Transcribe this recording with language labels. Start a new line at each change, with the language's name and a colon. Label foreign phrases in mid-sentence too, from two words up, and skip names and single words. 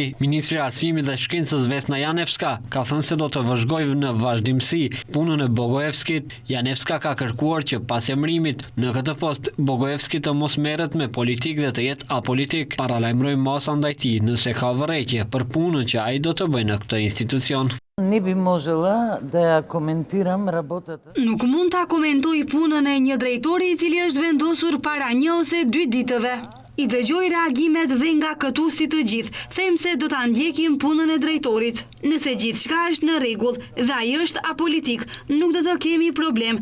Albanian: Ministri i Arsimit dhe Shkencës Vesna Janevska ka thënë se do të vëzhgojë në vazhdimsi punën e Bogojevskit. Janevska ka kërkuar që pas emrimit në këtë post Bogojevski të mos merret me politikë dhe të jetë apolitik. Paralajmëroi masa ndaj tij nëse ka vërejtje për punën që ai do të bëjë në këtë institucion.
Macedonian: Не би можела да ја коментирам работата.
Albanian: Nuk mund ta komentoj punën e një drejtori I cili është vendosur para 1 ose 2 ditëve. I dëgjoj reagimet dhe nga këtu si të gjithë, them se do ta ndjekim punën e drejtorit. Nëse gjithçka është në rregull dhe ai është apolitik, nuk do të kemi problem.